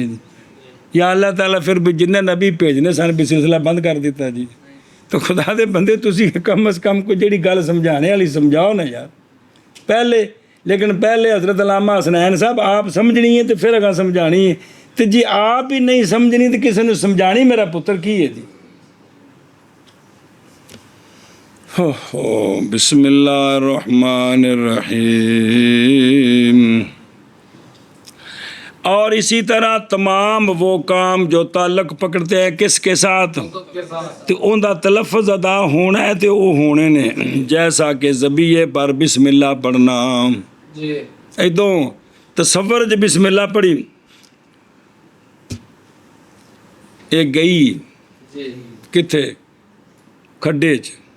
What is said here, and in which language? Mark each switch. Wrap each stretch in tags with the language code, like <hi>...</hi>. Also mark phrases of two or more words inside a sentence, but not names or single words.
<pa>ਜਾਂ ਅੱਲਾਹ ਤਾਲਾ ਫਿਰ ਵੀ ਜਿੰਨੇ ਨਬੀ ਭੇਜਨੇ ਸਨ ਵੀ ਸਿਲਸਿਲਾ ਬੰਦ ਕਰ ਦਿੱਤਾ ਜੀ? ਤਾਂ ਖੁਦਾ ਦੇ ਬੰਦੇ ਤੁਸੀਂ ਕਮ ਅਜ਼ ਕਮ ਕੋਈ ਜਿਹੜੀ ਗੱਲ ਸਮਝਾਣੇ ਵਾਲੀ ਸਮਝਾਓ ਨਾ ਯਾਰ ਪਹਿਲੇ। ਲੇਕਿਨ ਪਹਿਲੇ ਹਜ਼ਰਤ ਅਲਾਮਾ ਹਸਨੈਨ ਸਾਹਿਬ ਆਪ ਸਮਝਣੀ ਹੈ ਤੇ ਫਿਰ ਅਗਾਂ ਸਮਝਾਣੀ ਹੈ, ਤੇ ਜੇ ਆਪ ਹੀ ਨਹੀਂ ਸਮਝਣੀ ਤੇ ਕਿਸੇ ਨੂੰ ਸਮਝਾਣੀ ਮੇਰਾ ਪੁੱਤਰ ਕੀ ਹੈ ਜੀ?</pa> <ar>بسم الله الرحمن الرحيم.</ar> <ur>اور اسی طرح تمام وہ کام جو تعلق پکڑتے ہیں کس کے ساتھ، تو ان کا تلفظ ادا ہونا ہے تو وہ ہونے نے. جیسا کہ ذبیحے پر بسم اللہ پڑھنا,</ur> <pa>ਇਦੋਂ ਤਸੱਵੁਰ ਚ ਬਿਸਮਿੱਲਾਹ ਪੜ੍ਹੀ, ਏ ਗਈ ਕਿੱਥੇ ਖੱਡੇ ਚ।</pa>